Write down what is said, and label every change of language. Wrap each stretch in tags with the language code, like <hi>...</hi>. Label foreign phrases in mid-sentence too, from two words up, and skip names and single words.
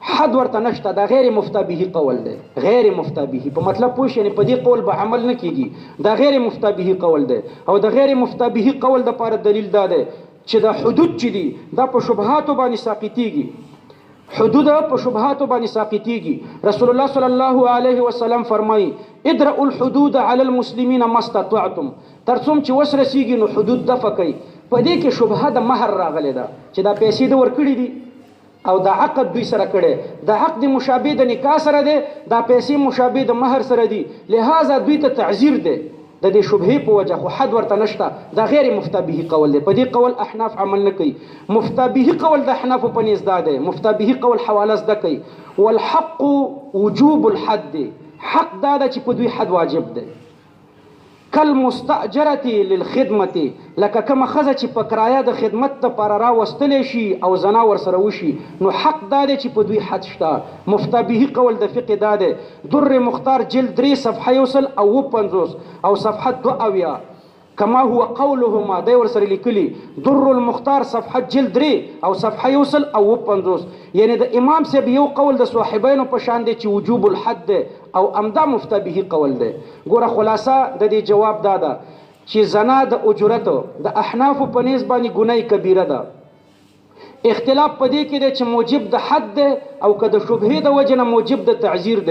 <ps>حد ورته نشته، دا غیر مفتابه قول دی. غیر مفتابه په مطلب پوه شئ، په دې قول به عمل نه کیږي، دا غیر مفتابه قول دی. او د غیر مفتابه قول د پاره دلیل دا دی چې دا حدود چې دي دا په شبهاتو باندې ساقطیږي. حدود په شبهاتو باندې ساقطیږي.</ps> <ar>رسول الله صلی الله علیه وسلم فرمایي ادرؤوا الحدود علی المسلمین ما استطعتم،</ar> <ps>تر څوم چې وس رسیږي نو حدود دفع کوي. په دې کې شبهه د مهر راغلی ده چې دا پیسې د ورکړي دي او دا عقد دوی سره کړي، دا عقد مشابه د نکاح سره دی، دا پیسې مشابه د مهر سره دي، لہذا دوی ته تعذیر دی د دې شبهې په وجه، خو حد ورته نشته. دا غیر مفتابه قول دی. په دې قول احناف عمل نه کوي. مفتابه قول د احناف په نس دا دی. مفتابه قول حواله زده کوي.</ps> <ar>والحق وجوب الحد،</ar> <ps>حق دا ده چې په دوی حد واجب دی.</ps> <ar>کالمستاجره للخدمت،</ar> <ps>لکه کومه ښځه چې په کرایه د خدمت دپاره راوستلی شي او زنا ورسره وشي، نو حق دا دی چې په دوی حد شته. مفتابه قول د فقه دا دی. در مختار جلد 3 صفحه 150 او صفحه 72</ps> <ar>کما هو قولهما</ar> <ps>دی ورسره لیکلي. در المختار صفحه جلد 3 او صفحه 150. یعنی د امام صاحب یو قول د صاحبینو په شان دی چې</ps> <ar>وجوب الحد</ar> <ps>دی او امدا مفتابه قول دی. ګوره خلاصه د دې جواب دا ده چې زنا د اجرت د احناف په نسبت باندې ګناه کبیره ده. اختلاف پدې کې دی چې موجب د حد دی او که د شبهې د وجه نه موجب د تعذیر دی.</ps>